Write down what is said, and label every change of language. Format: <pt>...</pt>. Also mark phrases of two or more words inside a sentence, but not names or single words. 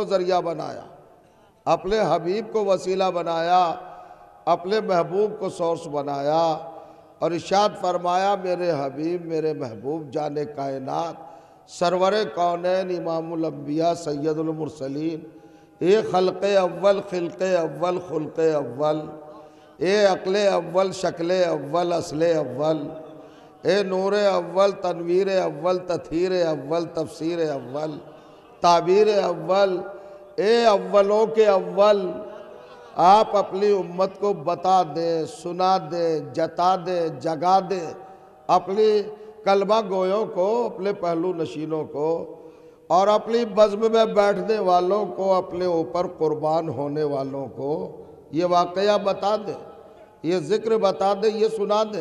<ur>ذریعہ بنایا، اپنے حبیب کو وسیلہ بنایا، اپنے محبوب کو سورس بنایا اور ارشاد فرمایا، میرے حبیب، میرے محبوب، جان کائنات، سرور کونین، امام الانبیاء، سید المرسلین، اے خلق اول، خلق اول، خلق اول، اے عقل اول، شکل اول، اصل اول، اے نور اول، تنویر اول، تطہیر اول، تفسیر اول، تعبیر اول، اے اولوں کے اول، آپ اپنی امت کو بتا دیں، سنا دیں، جتا دیں، جگا دیں، اپنی کلمہ گویوں کو، اپنے پہلو نشینوں کو اور اپنی بزم میں بیٹھنے والوں کو، اپنے اوپر قربان ہونے والوں کو یہ واقعہ بتا دیں، یہ ذکر بتا دیں، یہ سنا دیں۔</ur>